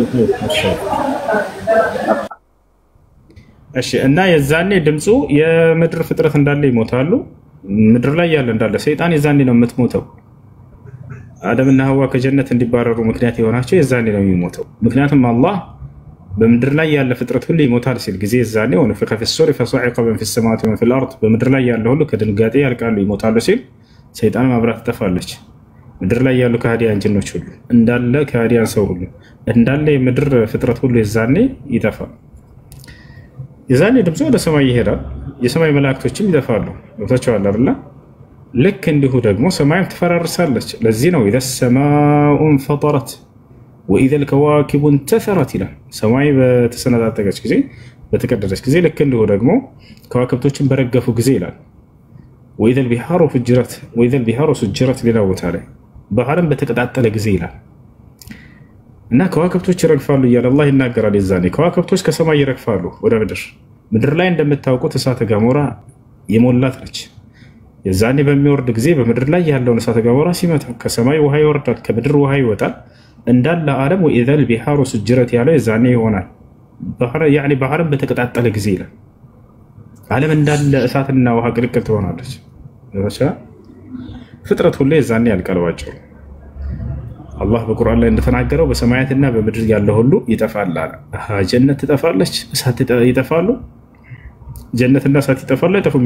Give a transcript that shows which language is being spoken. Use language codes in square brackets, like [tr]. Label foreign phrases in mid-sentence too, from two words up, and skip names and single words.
[am] እሺ እና የዛኔ ድምፁ የምድር ፍጥረት እንዳለ ይሞታሉ። ምድር ላይ ያለ እንዳለ ሰይጣን የዛኔ ነው የምትሞተው። አደምና ሐዋ ከጀነት እንዲባረሩ ምክንያት የሆናቸው የዛኔ ነው የሚሞተው። ምክንያቱም አላህ በምድር ላይ ያለ ፍጥረት ሁሉ ይሞታል ሲል ጊዜ የዛኔ [ar] ونفخ في الصور فصعق من في السماوات ومن في الأرض [am] በምድር ላይ ያለ ሁሉ ከድንጋጤ ያልቃሉ ይሞታሉ ሲል ሰይጣን ማብራት ትጠፋለች። ምድር ላይ ያሉ ከሃዲያን ጅኖች ሁሉ እንዳለ ከሃዲያን ሰው ሁሉ እንዳለ የምድር ፍጥረት ሁሉ የዛኔ ይጠፋል። የዛኔ ድምፁ ወደ ሰማይ ይሄዳል። የሰማይ መላእክቶችም ይጠፋሉ። ወጣቸዋል አይደል? ልክ እንዲሁ ደግሞ ሰማይም ትፈራርሳለች። ለዚህ ነው [ar] إذا السماء انفطرت وإذا الكواكب انتثرت [am] ይላል። ሰማይ በተሰነጣጠቀች ጊዜ በተቀደደች ጊዜ ልክ እንዲሁ ደግሞ ከዋክብቶችን በረገፉ ጊዜ ይላል። [ar] وإذا البحار فجرت وإذا البحار سجرت [am] ሌላ ቦታ ላይ ባህርም በተቀጣጠለ ጊዜ ይላል። እና ከዋክብቶች ይረግፋሉ እያለ አላህ ይናገራል። የዛኔ ከዋክብቶች ከሰማይ ይረግፋሉ ወደ ምድር። ምድር ላይ እንደምታውቁት እሳተ ገሞራ የሞላት ነች። የዛኔ በሚወርድ ጊዜ በምድር ላይ ያለውን እሳተ ገሞራ ሲመታ ከሰማይ ውሃ ይወርዳል፣ ከምድር ውሃ ይወጣል እንዳለ ዓለም [ar] وإذا البحار سجرت [am] ያለው የዛኔ ይሆናል። ባህርም በተቀጣጠለ ጊዜ ይላል። ዓለም እንዳለ እሳትና ውሃ ቅልቅል ትሆናለች። ፍጥረት ሁሉ የዛኔ ያልቀለባቸው አላህ በቁርአን ላይ እንደተናገረው በሰማያትና በምድር ያለ ሁሉ ይጠፋል አለ። ጀነት ትጠፋለች፣ እሳት ይጠፋሉ። ጀነትና እሳት ይጠፋሉ አይጠፉም?